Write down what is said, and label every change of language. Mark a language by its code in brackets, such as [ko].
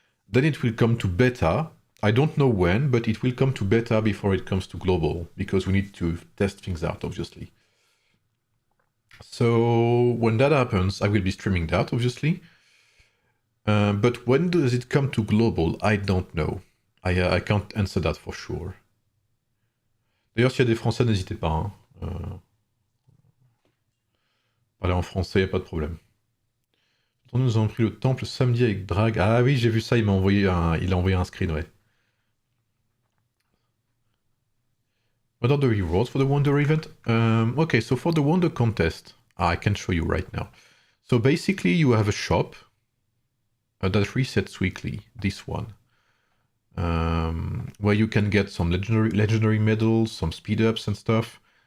[en] Then it will come to beta. I don't know when, but it will come to beta before it comes to global, because we need to test things out, obviously. So when that happens, I will be streaming that, obviously. But when does it come to global? I don't know. I can't answer that for sure. [fr] D'ailleurs, s'il y a des Français, n'hésitez pas. Hein. Parler en français, y a pas de problème. Nous avons pris le temple samedi avec Drag. Ah oui, j'ai vu ça, il a envoyé un screen, ouais. [en] What are the rewards for the Wonder event? Okay, so for the Wonder contest, I can show you right now. So basically, you have a shop that resets weekly, this one, where you can get some legendary medals, some speed ups and stuff.